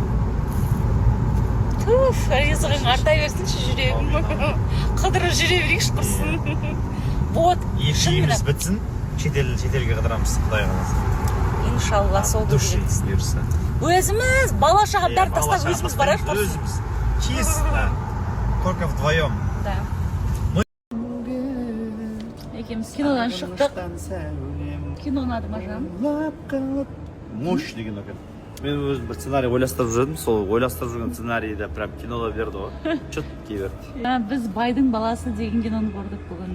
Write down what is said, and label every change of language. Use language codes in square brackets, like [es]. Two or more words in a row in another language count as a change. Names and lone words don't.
[kk] Туф, ризығың арта берсінші жүрегім. Қыдырып жүре берейікші құрсын. Вот, Екеуміз бітсін, шетелге қыдырамыз, Құдай қаласа. Иншалла, сол души күні. бұйырса. Өзіміз бала шағандарды тастап өзіміз барайық құрсын. Өзіміз. [ru] Чисто. Только вдвоем. [kk] Да. Екеміз кинодан шықтық. Кино ұнады ма, жаным? Мощный кино екен. Мен өзім бір сценарий ойластырып жүрдім, сол ойластырып жүрген сценарийді прям кинода берді ғой. Четкий берді. Біз байдың баласы деген киноны көрдік бүгін.